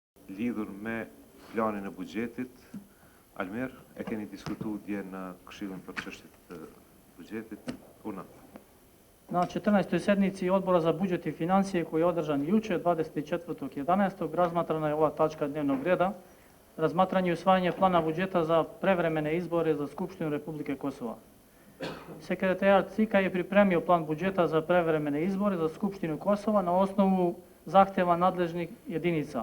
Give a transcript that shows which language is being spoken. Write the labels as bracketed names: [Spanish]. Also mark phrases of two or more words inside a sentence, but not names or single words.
[Albanian] lidhur me planin e buxhetit. Almer, e keni diskutuar dje në Këshillin për çështjet të buxhetit? Puna. [Bosnian] Na 14. sednici Odbora za budžet i financije koji je održan juče, 24.11. razmatrana je ova tačka dnevnog reda, razmatranje i usvajanje plana budžeta za prevremene izbore za Skupštinu Republike Kosova. Sekretarijat CIK-a je pripremio plan budžeta za prevremene izbore za Skupštinu Kosova na osnovu zahtjeva nadležnih jedinica.